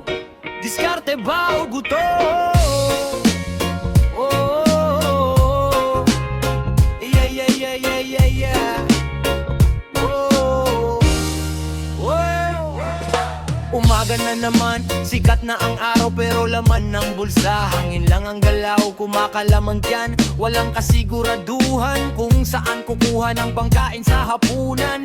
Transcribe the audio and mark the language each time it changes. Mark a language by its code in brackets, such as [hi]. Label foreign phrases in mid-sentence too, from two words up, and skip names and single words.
[tl] Diskarte ba o guto? [en] Oh, yeah, yeah, yeah, yeah, yeah, yeah. [tl] Oh, umaga na naman, sikat na ang araw, pero laman ng bulsa. Hangin lang ang galaw, kumakalamang dyan. Walang kasiguraduhan kung saan kukuha ng pangkain sa hapunan.